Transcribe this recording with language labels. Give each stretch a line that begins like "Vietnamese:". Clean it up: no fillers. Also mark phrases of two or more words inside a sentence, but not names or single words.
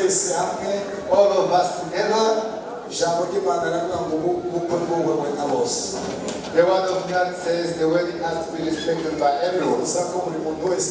Kinyarwanda: twese hamwe
English: all of us together.
Kinyarwanda: ijambo ry'Imana riravuga ngo ubukwe bw'ubukwe na bose.
English: The word of God says the wedding has to be respected by everyone.
Kinyarwanda: Uza ko buri muntu wese